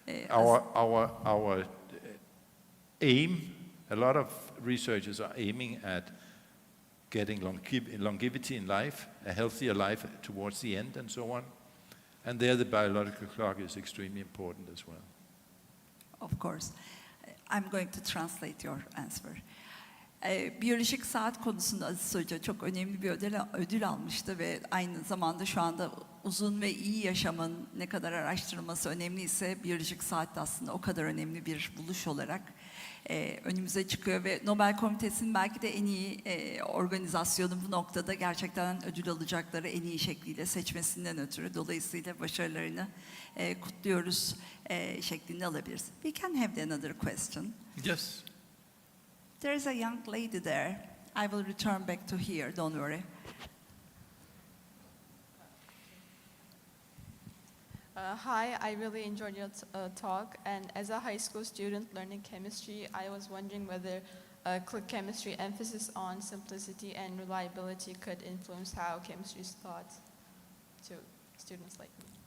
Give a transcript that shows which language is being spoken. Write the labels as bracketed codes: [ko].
[en] Our aim, a lot of researchers are aiming at getting longevity in life, a healthier life towards the end, and so on. And there the biological clock is extremely important as well. Of course. I'm going to translate your answer. [tr] Biyolojik saat konusunda Aziz Hoca çok önemli bir ödül almıştı ve aynı zamanda şu anda uzun ve iyi yaşamın ne kadar araştırılması önemliyse biyolojik saat de aslında o kadar önemli bir buluş olarak önümüze çıkıyor ve Nobel Komitesi'nin belki de en iyi organizasyonu bu noktada gerçekten ödül alacakları en iyi şekliyle seçmesinden ötürü. Dolayısıyla başarılarını kutluyoruz şeklinde alabiliriz. [en] We can have another question. Yes. There is a young lady there. I will return back to here, don't worry. Hi, I really enjoyed your talk, and as a high school student learning chemistry, I was wondering whether Klik chemistry emphasis on simplicity and reliability could influence how chemistry is taught to students like me.